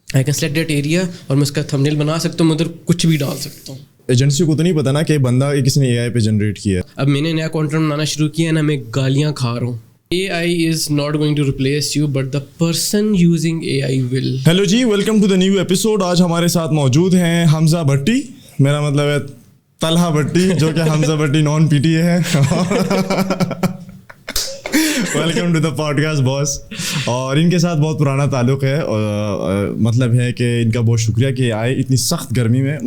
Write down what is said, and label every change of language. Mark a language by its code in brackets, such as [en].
[en] I can select that area [hi] और मैं उसका थंबनेल बना सकता हूँ, मैं उधर कुछ भी डाल सकता हूँ. एजेंसी को तो नहीं पता ना कि बंदा किसी ने AI पे जनरेट किया है. अब मैंने नया कंटेंट बनाना शुरू किया ना, मैं गालियाँ खा रहा हूँ. [en] AI is not going to replace you, but the person using AI will. Hello ji, welcome to the new episode. [hi] आज हमारे साथ मौजूद हैं हमजा भट्टी, मेरा मतलब है तलहा भट्टी, जो कि हमजा भट्टी नॉन PTA है. [en] Welcome to the podcast boss. [hi] और इनके साथ बहुत पुराना ताल्लुक़ है और मतलब है कि इनका बहुत शुक्रिया कि आए इतनी सख्त गर्मी में.